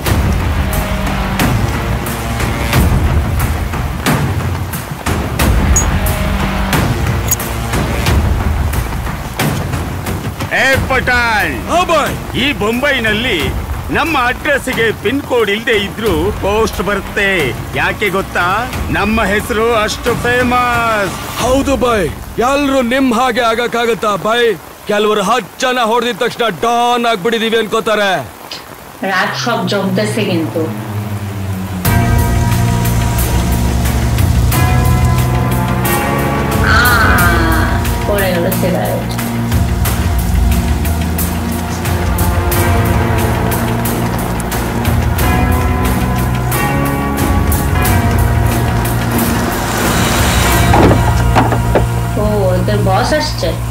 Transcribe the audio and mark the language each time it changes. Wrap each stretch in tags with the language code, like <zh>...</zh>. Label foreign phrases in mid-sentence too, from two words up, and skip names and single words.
<kn>ಪಟಾಣ್, ಈ ಬೊಂಬೈನಲ್ಲಿ ನಮ್ಮ ಅಡ್ರೆಸ್ಗೆ</kn> <en>pin code</en> <kn>ಇಲ್ಲದೆ ಇದ್ರು ಪೋಸ್ಟ್ ಬರುತ್ತೆ. ಯಾಕೆ ಗೊತ್ತಾ? ನಮ್ಮ ಹೆಸರು ಅಷ್ಟು ಫೇಮಸ್. ಹೌದು ಬಾಯ್, ಎಲ್ರು ನಿಮ್ ಹಾಗೆ ಆಗಕ್ಕಾಗತ್ತಾ ಬಾಯ್? ಕೆಲವರು 10 ಜನ ಹೊಡೆದಿದ ತಕ್ಷಣ ಡಾನ್ ಆಗ್ಬಿಟ್ಟಿದೀವಿ ಅನ್ಕೋತಾರೆ.</kn> <bn>রাত সব জমতেছে কিন্তু। পড়ে গেল সিগারেট। ওদের বস আসছে।</bn>